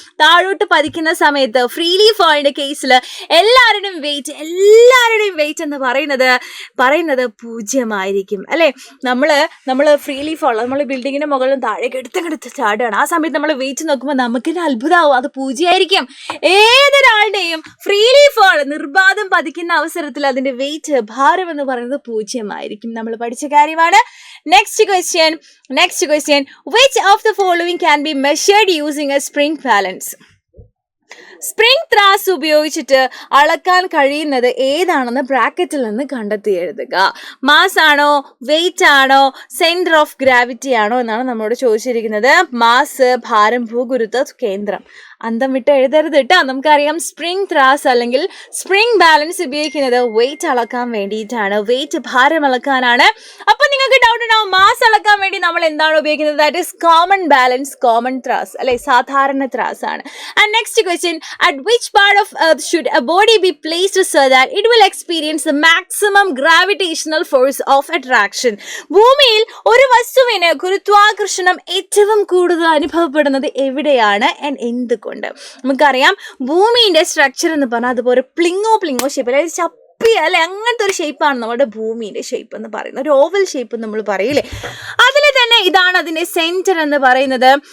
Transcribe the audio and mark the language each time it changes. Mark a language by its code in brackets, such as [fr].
[ml] താഴോട്ട് പതിക്കുന്ന സമയത്ത് ഫ്രീലി ഫോളിന്റെ കേസിൽ എല്ലാവരുടെയും വെയിറ്റ് എന്ന് പറയുന്നത് 0 ആയിരിക്കും അല്ലെ. നമ്മള് ഫ്രീലി ഫോൾ, നമ്മൾ ബിൽഡിങ്ങിന്റെ മുകളിൽ താഴേക്ക് എടുത്ത് ചാടുകയാണ്. ആ സമയത്ത് നമ്മൾ വെയിറ്റ് നോക്കുമ്പോൾ നമുക്ക് അത്ഭുതമാവും, അത് 0 ആയിരിക്കും. ഏതൊരാളുടെയും ഫ്രീലി ഫോൾ, നിർബാധം പതിക്കുന്ന അവസരത്തിൽ അതിന്റെ വെയിറ്റ്, ഭാരം എന്ന് പറയുന്നത് 0 ആയിരിക്കും. നമ്മൾ പഠിച്ച കാര്യമാണ്. [en] Next question, which of the following can be measured using a spring balance? [ml] Spring ത്രാസ് ഉപയോഗിച്ചിട്ട് അളക്കാൻ കഴിയുന്നത് ഏതാണെന്ന് ബ്രാക്കറ്റിൽ നിന്ന് കണ്ടെത്തി എഴുതുക. മാസ് ആണോ, വെയിറ്റ് ആണോ, സെന്റർ ഓഫ് ഗ്രാവിറ്റി ആണോ എന്നാണ് നമ്മളോട് ചോദിച്ചിരിക്കുന്നത്. മാസ്, ഭാരം, ഭൂഗുരുത്വ കേന്ദ്രം. അന്തം വിട്ട് എഴുതരുത് കേട്ടോ. നമുക്കറിയാം, സ്പ്രിംഗ് ത്രാസ് അല്ലെങ്കിൽ സ്പ്രിംഗ് ബാലൻസ് ഉപയോഗിക്കുന്നത് വെയിറ്റ് അളക്കാൻ വേണ്ടിയിട്ടാണ്, വെയിറ്റ് ഭാരം അളക്കാനാണ്. അപ്പൊ നിങ്ങൾക്ക് ഡൗട്ട് ഉണ്ടാവും, മാസ് അളക്കാൻ വേണ്ടി നമ്മൾ എന്താണ് ഉപയോഗിക്കുന്നത്? [en] that is common balance, [ml] common ത്രാസ് അല്ലെ, സാധാരണ ത്രാസ് ആണ്. [en] And next question, at which part of earth should a body be placed so that it will experience the maximum gravitational force of attraction? [ml] ഭൂമിയിൽ ഒരു വസ്തുവിന് ഗുരുത്വാകർഷണം ഏറ്റവും കൂടുതൽ അനുഭവപ്പെടുന്നത് എവിടെയാണ് and എന്തുകൊണ്ട്? നമുക്കറിയാം ഭൂമിയുടെ സ്ട്രക്ചർ എന്ന് പറഞ്ഞാൽ അതുപോലെ പ്ലിങ്ങോ ഷേപ്പ്, അതായത് ചപ്പി അല്ലെ, അങ്ങനത്തെ ഒരു ഷേപ്പാണ് നമ്മുടെ ഭൂമിയുടെ ഷേപ്പ് എന്ന് പറയുന്നത്. ഒരു ഓവൽ ഷേപ്പ് നമ്മൾ പറയില്ലേ. അതിൽ തന്നെ ഇതാണ് അതിന്റെ സെന്റർ എന്ന് പറയുന്നത്.